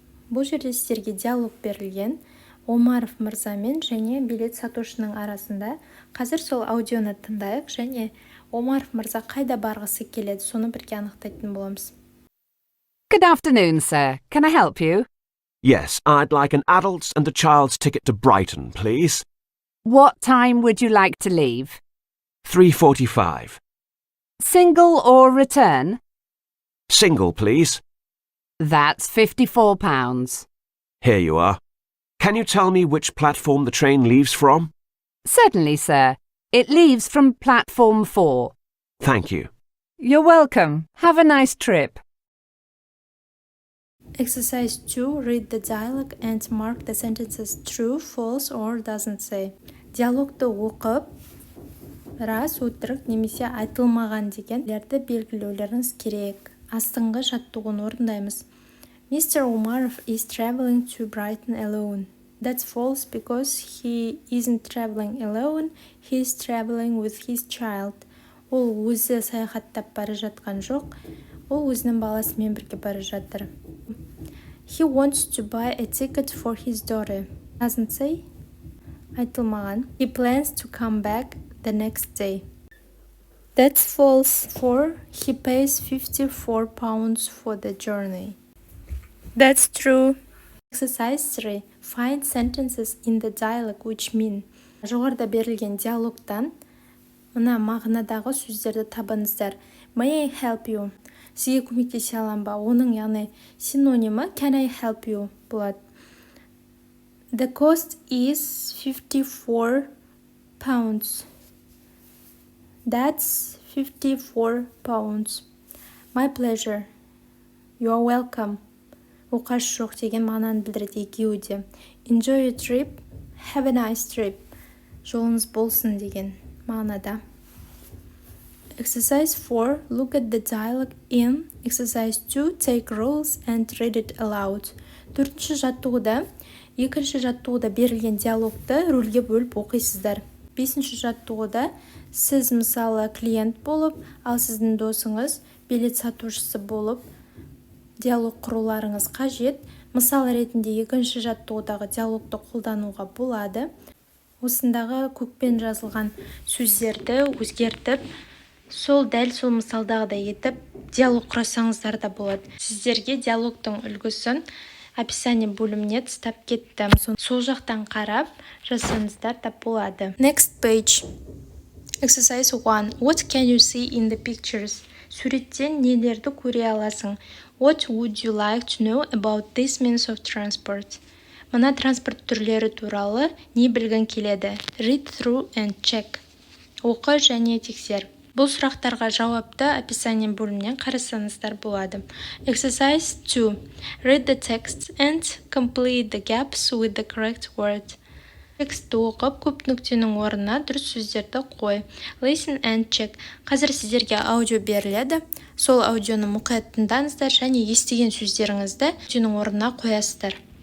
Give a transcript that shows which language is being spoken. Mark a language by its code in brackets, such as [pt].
[kk] Бұл жерде сіздерге диалог берілген. Омаров мырзамен және билет сатушының арасында. Қазір сол аудионы тыңдайық және Омаров мырза қайда барғысы келеді, соны бірге анықтайтын боламыз. [en] Good afternoon, sir. Can I help you? Yes, I'd like an adult's and a child's ticket to Brighton, please. What time would you like to leave? 3:45. Single or return? Single, please. That's £54. Here you are. Can you tell me which platform the train leaves from? Certainly, sir. It leaves from platform 4. Thank you. You're welcome. Have a nice trip. Exercise 2. Read the dialogue and mark the sentences true, false, or doesn't say. [kk] Диалогты оқып, рас, өтірік, немесе айтылмаған дегендерді белгілеулеріңіз керек. Астыңғы жаттығуын орындаймыз. [en] Mr. Umarov is traveling to Brighton alone. That's false because he isn't traveling alone. He is traveling with his child. [kk] Ол өзі саяхаттап бара жатқан жоқ. Ол өзінің баласымен бірге бара жатыр. [en] He wants to buy a ticket for his daughter. Doesn't say. [kk] Айтылмаған. [en] He plans to come back the next day. That's false. For he pays £54 for the journey. That's true. Exercise 3. Find sentences in the dialogue which mean. [kk] Жоғарыда берілген диалогтан мына мағынадағы сөздерді табыңыздар. [en] May I help you? [kk] Сізге көмектесе алам ба? Оның яғни синонимі [en] can I help you [kk] болады. [en] The cost is £54. That's £54. My pleasure. You are welcome. [kk] Оқаш жоқ деген мағынаны білдіреді екеуі де. [en] Enjoy your trip. Have a nice trip. [kk] Жолыңыз болсын деген мағынада. [en] Exercise 4. Look at the dialogue in. Exercise 2. Take rules and read it aloud. [kk] Төртінші жаттығуда, екінші жаттығуда берілген диалогты рөлге бөліп оқисыздар. Бесінші жаттығуда сіз мысалы клиент болып, ал сіздің досыңыз билет сатушысы болып, диалог құруларыңыз қажет. Мысал ретінде екінші жаттығудағы диалогты қолдануға болады. Осындағы көкпен жазылған сөздерді өзгертіп, дәл сол мысалдағыдай етіп диалог құрасаңыздар да болады. Сіздерге диалогтың үлгісін описание бөліміне тастап кеттім. Сол жақтан қарап жазсаңыздар да болады. [en] Next page. Exercise 1. What can you see in the pictures? [kk] Суреттен нелерді көре аласың? [en] What would you like to know about this means of transport? [kk] Мына транспорт түрлері туралы не білгің келеді? [en] Read through and check. [kk] Оқы және тексер. Бұл сұрақтарға жауапты описание бөлімінен қарасаңыздар болады. [en] Exercise 2. Read the text and complete the gaps with the correct word. [kk] Текстті оқып, көп нүктенің орнына дұрыс сөздерді қой. [en] Listen and check. [kk] Қазір сіздерге аудио беріледі. Сол аудионы мұқият тыңдаңыздар және естіген сөздеріңізді нүктенің орнына қоясыздар.